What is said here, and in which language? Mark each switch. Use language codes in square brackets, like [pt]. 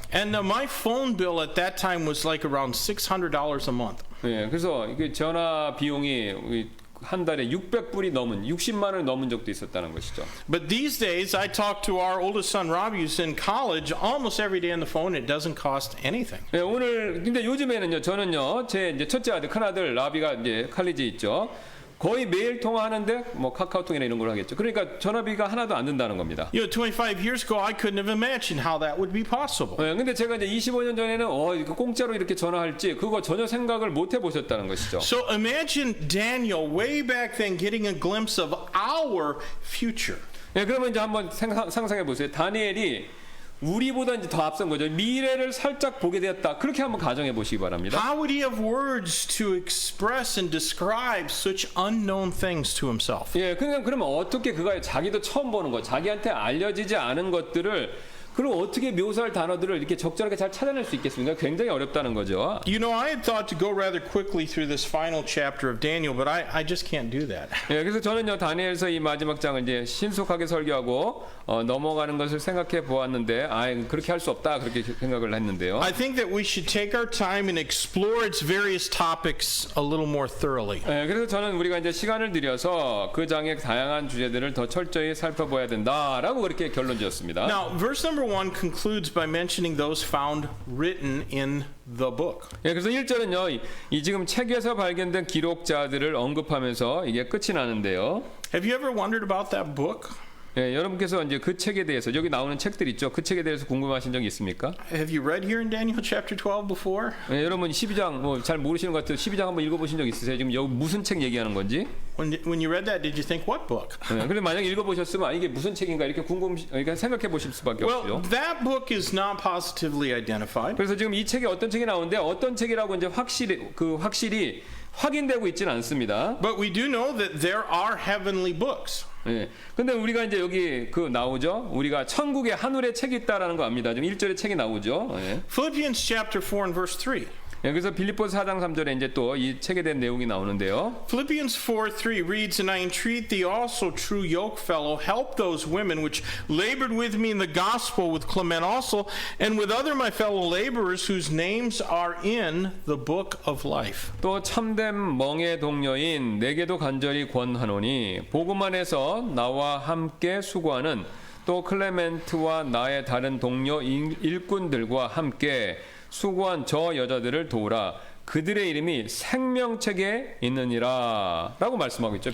[en] And my phone bill at that time was like around $600 a month. [ko] 예, 그래서 이게 전화 비용이 한 달에 600불이 넘은 60만 원이 넘은 적도 있었다는 것이죠. [en] But these days, I talk to our oldest son Robbie, who's in college, almost every day on the phone. It doesn't cost anything. [ko] 예, 오늘 근데 요즘에는요, 저는요, 제 이제 첫째 아들, 큰 아들 라비가 이제 칼리지에 있죠. 거의 매일 통화하는데 뭐 카카오톡이나 이런 걸 하겠죠. 그러니까 전화비가 하나도 안 든다는 겁니다. [en] You know, 25 years ago, I couldn't have imagined how that would be possible. [ko] 예, 근데 제가 이제 25년 전에는 이거 공짜로 이렇게 전화할지 그거 전혀 생각을 못 해보셨다는 것이죠. [en] So imagine Daniel way back then getting a glimpse of our future. [ko] 예, 그러면 이제 한번 상상해 보세요. 다니엘이 우리보다 이제 더 앞선 거죠. 미래를 살짝 보게 되었다. 그렇게 한번 가정해 보시기 바랍니다. [en] How would he have words to express and describe such unknown things to himself? [ko] 예, 그러면 어떻게 그가 자기도 처음 보는 것, 자기한테 알려지지 않은 것들을 그럼 어떻게 묘사할 단어들을 이렇게 적절하게 잘 찾아낼 수 있겠습니까? 굉장히 어렵다는 거죠. [en] You know, I had thought to go rather quickly through this final chapter of Daniel, but I just can't do that. [ko] 예, 그래서 저는요 다니엘서 이 마지막 장을 이제 신속하게 설교하고 넘어가는 것을 생각해 보았는데, 그렇게 할 수 없다 그렇게 생각을 했는데요. [en] I think that we should take our time and explore its various topics a little more thoroughly. [ko] 예, 그래서 저는 우리가 이제 시간을 들여서 그 장의 다양한 주제들을 더 철저히 살펴봐야 된다라고 그렇게 결론지었습니다. [en] Now, verse number 1 concludes by mentioning those found written in the book. [ko] 예, 그래서 1절은요, 이 지금 책에서 발견된 기록자들을 언급하면서 이게 끝이 나는데요. [en] Have you ever wondered about that book? [ko] 예, 여러분께서 이제 그 책에 대해서 여기 나오는 책들 있죠. 그 책에 대해서 궁금하신 적이 있습니까? [en] Have you read here in Daniel chapter 12 before? [ko] 예, 여러분 12장 뭐 잘 모르시는 것 같아요. 12장 한번 읽어보신 적 있으세요? 지금 여기 무슨 책 얘기하는 건지? [en] When you read that, did you think what book? [ko] 예, 근데 만약 읽어보셨으면 이게 무슨 책인가 이렇게 그러니까 생각해 보실 수밖에 [en] Well, [ko] 없죠. [en] that book is not positively identified. [ko] 그래서 지금 이 책에 어떤 책이 나오는데 어떤 책이라고 이제 확실히 확인되고 있지는 않습니다. [en] But we do know that there are heavenly books. [ko] 예. 근데 우리가 이제 여기 그 나오죠. 우리가 천국에 하늘에 책이 있다라는 거 압니다. 지금 1절에 책이 나오죠. 예. [en] Philippians chapter 4 and verse 3. [ko] 예, 그래서 빌립보서 4장 3절에 이제 또 이 책에 대한 내용이 나오는데요. [en] Philippians 4:3 reads, And I entreat thee also, true yoke fellow, help those women which labored with me in the gospel, with Clement also, and with other my fellow laborers, whose names are in the book of life. [ko] 또 참된 멍의 동료인 내게도 간절히 권하노니 복음 안에서 나와 함께 수고하는 또 클레멘트와 나의 다른 동료 일꾼들과 함께 수고한 저 여자들을 도우라. 그들의 이름이 생명책에 있느니라 라고 말씀하고 있죠.